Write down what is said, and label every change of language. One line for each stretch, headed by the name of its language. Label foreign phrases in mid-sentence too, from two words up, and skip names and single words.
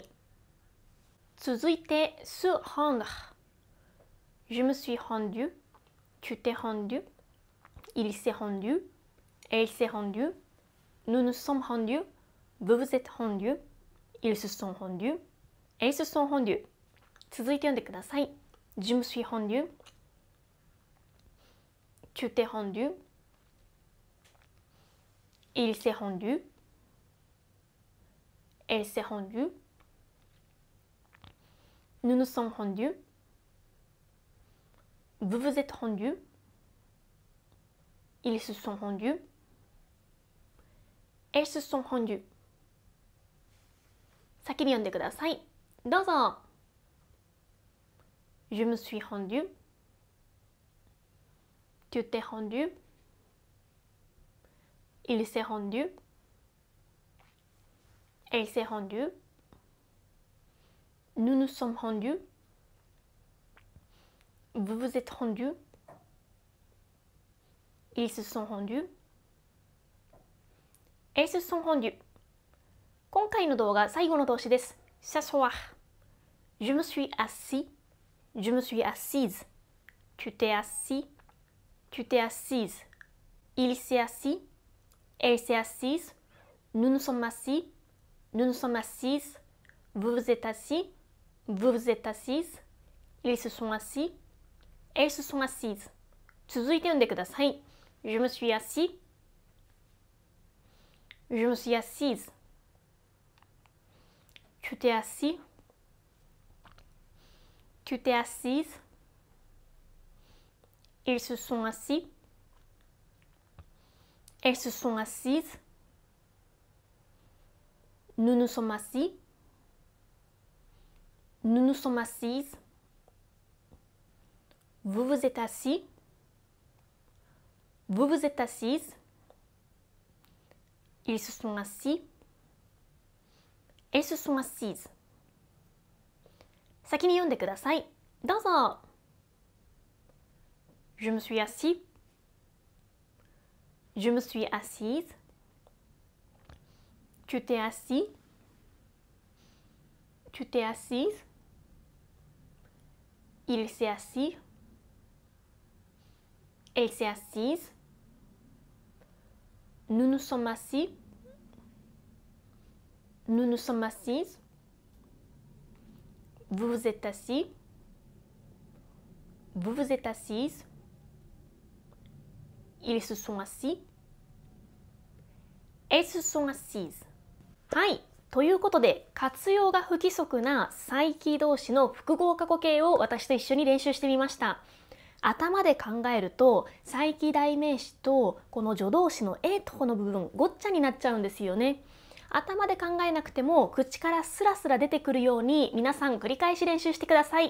French: 続いて se rendre. Je me suis rendu. Tu t'es rendu. Il s'est rendu. Elle s'est rendue. Nous nous sommes rendus. Vous vous êtes rendus. Ils se sont rendus. Elles se sont rendues.
Japanese: 続いて読んでください。
French: Je me suis rendu. Tu t'es rendu. Il s'est rendu. Elle s'est rendue. Nous nous sommes rendus. Vous vous êtes rendus. Ils se sont rendus. Elles se sont rendues.
Japanese: 先に読んでください。
French: どうぞ。Je me suis rendu. Tu t'es rendu. Il s'est rendu. Elle s'est rendue. Nous nous sommes rendus. Vous vous êtes rendus. Ils se sont rendus. Elles se sont rendues.
Japanese: 今回の動画最後の動詞です。s'asseoir.
French: Je me suis assis. Je me suis assise. Tu t'es assis. Tu t'es assise. Il s'est assis. Elle s'est assise. Nous nous sommes assis. Nous nous sommes assises. Vous vous êtes assis. Vous vous êtes assises. Ils se sont assis. Elles se sont assises.
Japanese: 続いて読んでください。
French: Je me suis assis. Je me suis assise. Tu t'es assis. Tu t'es assise. Ils se sont assis. Elles se sont assises. Nous nous sommes assis. Nous nous sommes assises. Vous vous êtes assis. Vous vous êtes assise. Ils se sont assis. Elles se sont assises。
Japanese: 先に読んでください。どうぞ。
French: Je me suis assis. Je me suis assise. Tu t'es assis. Tu t'es assise. Il s'est assis. Elle s'est assise. Nous nous sommes assis. Nous nous sommes assises. Vous vous êtes assis. Vous vous êtes assise. Ils se sont assis. Elles se sont assises。
Japanese: はい。ということで、活用が不規則な再起動詞の複合過去形を私と一緒に練習してみました。頭で考えると、再起代名詞とこの助動詞のえとこの部分、ごっちゃになっちゃうんですよね。頭で考えなくても、口からスラスラ出てくるように、皆さん繰り返し練習してください。